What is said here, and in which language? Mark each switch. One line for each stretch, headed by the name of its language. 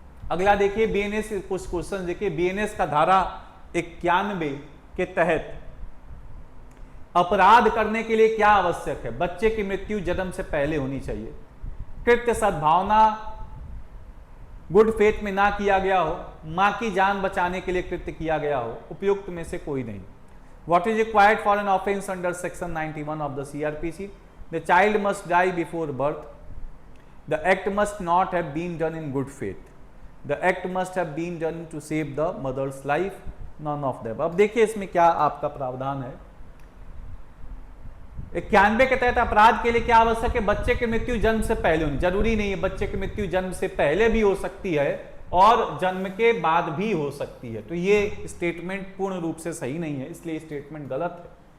Hindi: अगला देखिए बीएनएस, कुछ क्वेश्चन देखिए। बीएनएस का धारा 91 के तहत अपराध करने के लिए क्या आवश्यक है? बच्चे की मृत्यु जन्म से पहले होनी चाहिए, कृत्य सद्भावना गुड फेथ में ना किया गया हो, मां की जान बचाने के लिए कृत्य किया गया हो, उपयुक्त में से कोई नहीं।
English: What is required for an offense under section 91 of the CRPC? The child must die before birth. The act must not have been done in good faith. The act must have been done to save the mother's life. None of them.
Hindi: अब देखिए इसमें क्या आपका प्रावधान है। 91 के तहत अपराध के लिए क्या आवश्यक है? बच्चे की मृत्यु जन्म से पहले होनी, जरूरी नहीं है बच्चे की मृत्यु जन्म से पहले भी हो सकती है और जन्म के बाद भी हो सकती है। तो ये स्टेटमेंट पूर्ण रूप से सही नहीं है, इसलिए स्टेटमेंट गलत है।